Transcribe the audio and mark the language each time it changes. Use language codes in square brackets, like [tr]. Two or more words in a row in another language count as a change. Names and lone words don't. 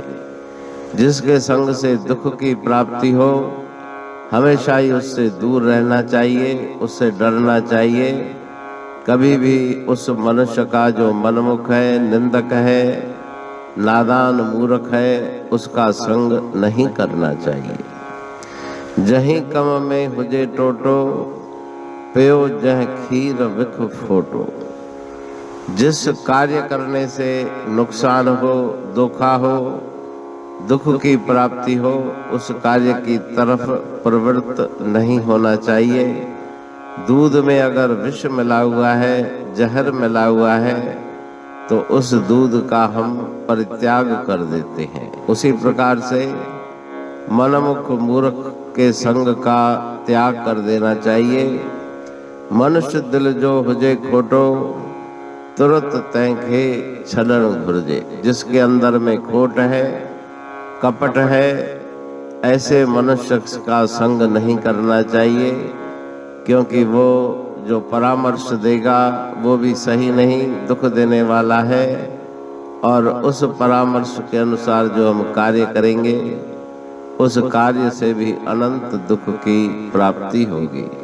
[hi] जिसके संग से दुख की प्राप्ति हो हमेशा ही उससे दूर रहना चाहिए, उससे डरना चाहिए। कभी भी उस मनुष्य का जो मनमुख है, निंदक है, नादान मूर्ख है, उसका संग नहीं करना चाहिए। [sd] जहीं कम में हुजे टोटो पियो जह खीर विख फोटो। [hi] जिस कार्य करने से नुकसान हो, धोखा हो, दुख की प्राप्ति हो, उस कार्य की तरफ प्रवृत्त नहीं होना चाहिए। दूध में अगर विष मिला हुआ है, जहर मिला हुआ है, तो उस दूध का हम परित्याग कर देते हैं। उसी प्रकार से मनमुख मूर्ख के संग का त्याग कर देना चाहिए। [sd] मनुष्य दिल जो हुजे खोटो तुरंत तैंखे छलन घुर्जे। [hi] जिसके अंदर में खोट है, कपट है, ऐसे मनुष्य का संग नहीं करना चाहिए। क्योंकि वो जो परामर्श देगा वो भी सही नहीं, दुख देने वाला है। और उस परामर्श के अनुसार जो हम कार्य करेंगे उस कार्य से भी अनंत दुख की प्राप्ति होगी।